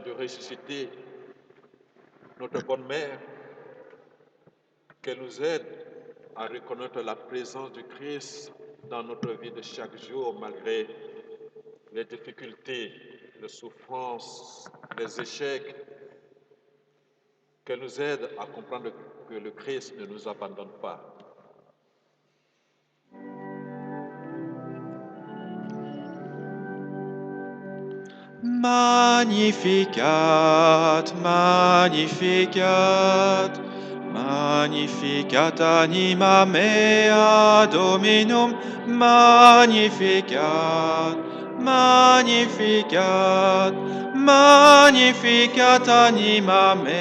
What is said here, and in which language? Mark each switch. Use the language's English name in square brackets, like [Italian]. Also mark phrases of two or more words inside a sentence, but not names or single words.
[French] de ressuscité, notre bonne mère, qu'elle nous aide à reconnaître la présence du Christ dans notre vie de chaque jour, malgré les difficultés, les souffrances, les échecs, qu'elle nous aide à comprendre que le Christ ne nous abandonne pas. [Latin] Magnificat, magnificat, magnificat anima mea Dominum, magnificat, magnificat, magnificat anima